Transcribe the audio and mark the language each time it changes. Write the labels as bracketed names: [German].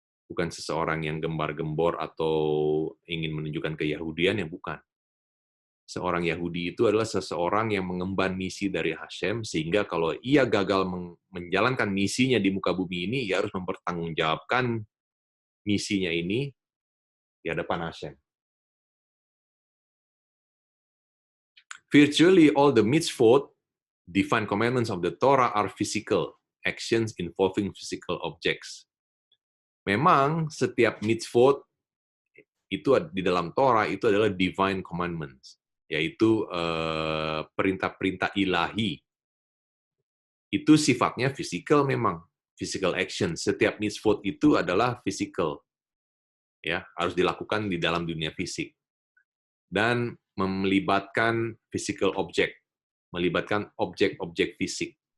[Indonesian] Bukan seseorang yang gembar-gembor atau ingin menunjukkan keyahudian, yang bukan. Seorang Yahudi itu adalah seseorang yang mengemban misi dari Hashem, sehingga kalau ia gagal menjalankan misinya di muka bumi ini, ia harus mempertanggungjawabkan misinya ini di hadapan Hashem. [English] Virtually all the mitzvot, divine commandments of the Torah, are physical actions involving physical objects. [Indonesian] Memang setiap mitzvot itu di dalam Torah itu adalah [English] divine commandments, [Indonesian] yaitu perintah-perintah ilahi. Itu sifatnya physical memang, [English] physical action. [Indonesian] Setiap mitzvot itu adalah physical, ya, harus dilakukan di dalam dunia fisik dan melibatkan [English] physical object, [Indonesian] melibatkan objek-objek fisik.